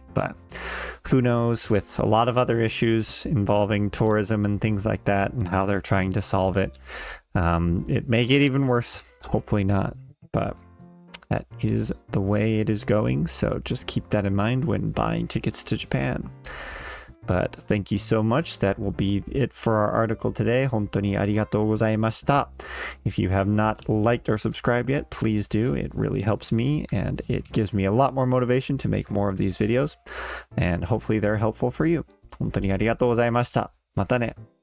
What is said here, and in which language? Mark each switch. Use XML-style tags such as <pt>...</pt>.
<en>But who knows, with a lot of other issues involving tourism and things like that and how they're trying to solve it, it may get even worse. Hopefully not. But that is the way it is going. So just keep that in mind when buying tickets to Japan. But thank you so much. That will be it for our article today.</en> <ja>本当にありがとうございました.</ja> <en>If you have not liked or subscribed yet, please do. It really helps me and it gives me a lot more motivation to make more of these videos. And hopefully they're helpful for you.</en> <ja>本当にありがとうございました. またね.</ja>